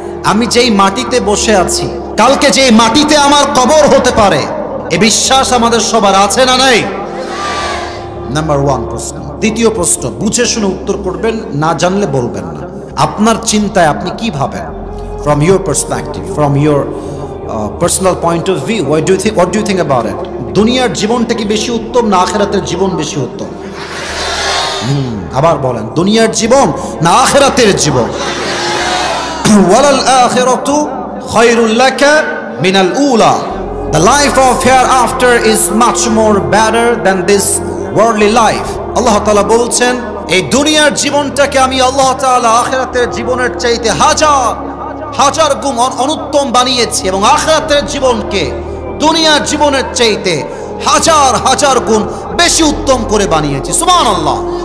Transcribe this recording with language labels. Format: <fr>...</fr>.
<bn>আমি যেই মাটিতে বসে আছি, কালকে যেই মাটিতে আমার কবর হতে পারে, এ বিশ্বাস আমাদের সবার আছে না নাই? নাম্বার 1 প্রশ্ন। দ্বিতীয় প্রশ্ন, বুঝে শুনে উত্তর করবেন, না জানলে বলবেন না। আপনার চিন্তায় আপনি কি ভাবেন?</bn> <en>From your perspective, from your personal point of view, what do you think about it?</en> <bn>দুনিয়ার জীবনটা কি বেশি উত্তম না আখিরাতের জীবন বেশি উত্তম? আবার বলেন, দুনিয়ার জীবন না আখিরাতের জীবন?</bn> <ar>ওয়ালাল আখিরাতু খায়রুল লাকা মিনাল উলা।</ar> <en>The life of hereafter is much more better than this worldly life.</en> <bn>আল্লাহ তাআলা বলছেন, এই দুনিয়ার জীবনটাকে আমি আল্লাহ তাআলা আখিরাতের জীবনের চাইতে হাজার গুণ অনুত্তম বানিয়েছি, এবং আখিরাতের জীবনকে দুনিয়ার জীবনের চাইতে হাজার গুণ বেশি উত্তম করে বানিয়েছি। সুবহানাল্লাহ।</bn>